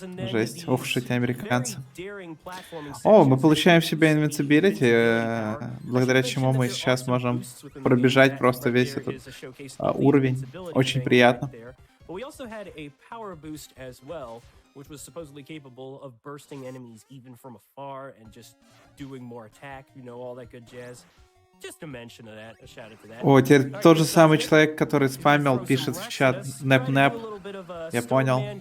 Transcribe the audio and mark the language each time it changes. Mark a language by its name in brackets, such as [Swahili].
[Russian] Жесть. Ох уж эти американцы. О, мы получаем себе invincibility, благодаря чему мы сейчас можем пробежать просто весь этот уровень. Очень приятно. [English] there. But we also had a power boost as well, which was supposedly capable of bursting enemies even from afar and just doing more attack, you know, all that good jazz. Just a mention of that, a shout out to that. [Russian] О, теперь тот же самый человек, который спамил, пишет в чат нэп-нэп. Я понял.